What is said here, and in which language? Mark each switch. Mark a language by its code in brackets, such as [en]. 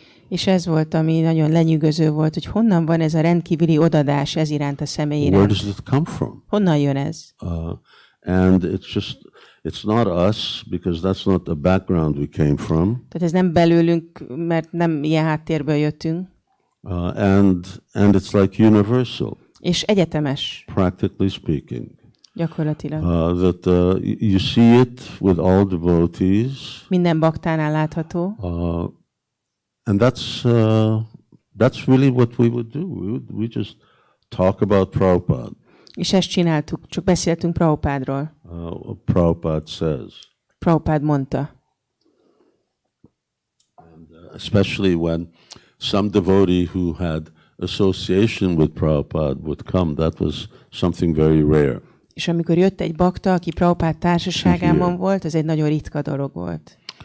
[hu] És ez volt, ami nagyon lenyűgöző volt, hogy honnan van ez a rendkívüli odadás ez iránt a személy iránt. [en] Where does it come from? [hu] Honnan jön ez? [en] And it's not us, because that's not the background we came from. [hu] Tehát ez nem belőlünk, mert nem ilyen háttérből jöttünk. [en] And it's like universal. [hu] És egyetemes. [en] Practically speaking. [hu] Gyakorlatilag. [en] That you see it with all devotees. [hu] Minden baktánál látható. [en] And that's really what we would do. We just talk about Prabhupada. [hu] És ezt csináltuk, csak beszéltünk Prabhupádról. [en] What Prabhupada says. [hu] Prabhupád mondta. [en] And, especially when some devotee who had association with Prabhupada would come, that was something very rare. [hu] És amikor jött egy bakta, aki Prabhupád társaságában volt, ez egy nagyon ritka dolog volt.